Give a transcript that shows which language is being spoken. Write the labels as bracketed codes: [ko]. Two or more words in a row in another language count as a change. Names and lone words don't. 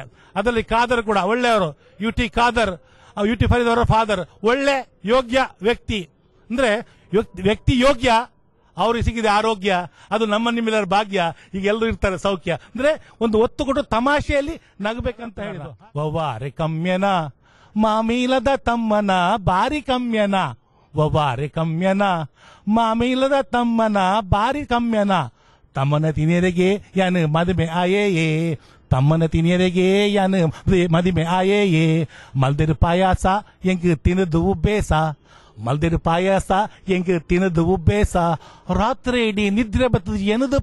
[kn] ಅದರಲ್ಲಿ ಖಾದರ್ ಕೂಡ ಒಳ್ಳೆಯವರು, UT ಖಾದರ್, UT ಫರೀದ್ ಅವರ ಫಾದರ್ ಒಳ್ಳೆ ಯೋಗ್ಯ ವ್ಯಕ್ತಿ. ಅಂದ್ರೆ ವ್ಯಕ್ತಿ ಯೋಗ್ಯ, ಅವ್ರಿಗೆ ಸಿಕ್ಕಿದೆ ಆರೋಗ್ಯ, ಅದು ನಮ್ಮ ನಿಮ್ಮೆಲ್ಲರ ಭಾಗ್ಯ. ಈಗ ಎಲ್ಲರೂ ಇರ್ತಾರೆ ಸೌಖ್ಯ. ಅಂದ್ರೆ ಒಂದು ಒತ್ತು ಕೊಟ್ಟು ತಮಾಷೆಯಲ್ಲಿ ನಗಬೇಕಂತ ಹೇಳಿದ್ರು. [tcy] ವವ್ವಾರೆ ಕಮ್ಯನ ಮಾಮೀಲದ ತಮ್ಮನ ಬಾರಿ ಕಮ್ಯನ, ವವ್ವಾರೆ ಕಮ್ಯನ ಮಾಮೀಲದ ತಮ್ಮನ ಬಾರಿ ಕಮ್ಯನ, ತಮ್ಮನ ತಿನಿಯರಿಗೆ ಯಾನು ಮದುವೆ ಆಯೇ, ತಮ್ಮನ ತಿನಿಯರಿಗೆ ಯಾನು ಮದುವೆ ಆಯೇ, ಮಲ್ದಿರು ಪಾಯಾಸ ಎಂಗ್ ತಿನ್ನದು ಬೇಸ, ಮಲ್ದಿರು ಪಾಯಾಸ ಎಂಗ್ ತಿನ್ನದು ಬೇಸ, ರಾತ್ರಿ ಇಡೀ ನಿದ್ರೆ ಬತ್ತದ ಏನದು